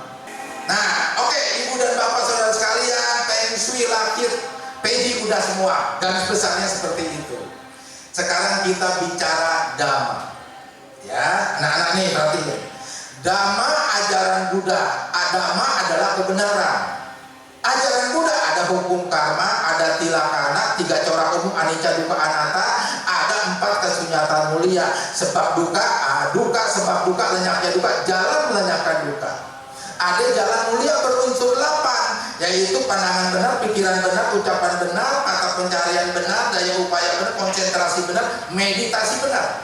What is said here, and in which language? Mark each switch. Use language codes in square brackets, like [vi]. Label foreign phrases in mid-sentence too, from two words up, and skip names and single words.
[id] Nah, oke, ibu dan bapak saudara sekalian, feng shui lakir, peji udah semua, garis besarnya seperti itu. Sekarang kita bicara dhamma. Ya, anak-anak nih perhatiin. Dhamma ajaran Buddha. Dhamma adalah kebenaran. Ajaran Buddha ada hukum karma, ada tilakana, 3 corak umum, [pi] anicca, dukkha, anatta, [id] ada 4 kesunyatan mulia, sebab duka, duka sebab duka, lenyapnya duka, jalan melenyapkan duka. Ada jalan mulia berunsur 8, yaitu pandangan benar, pikiran benar, ucapan benar, kata pencarian benar, daya upaya benar, konsentrasi benar, meditasi benar.